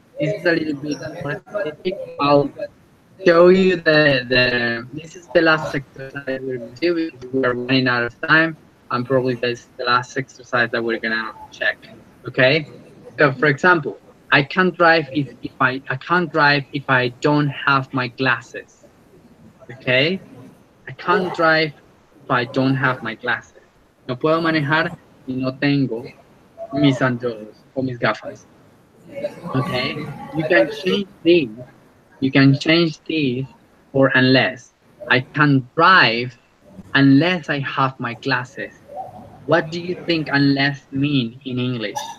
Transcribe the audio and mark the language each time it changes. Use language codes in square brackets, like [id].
[en] This is a little bit more specific. I'll show you the this is the last exercise we're gonna do because we are running out of time, and probably this is the last exercise that we're gonna check. Okay, so for example, I can't drive if I don't have my glasses. Okay, I can't drive if I don't have my glasses. [es] No puedo manejar si no tengo mis anteojos o mis gafas. [en] Okay, you can change these. You can change this for unless. I can drive unless I have my glasses. What do you think unless mean in English?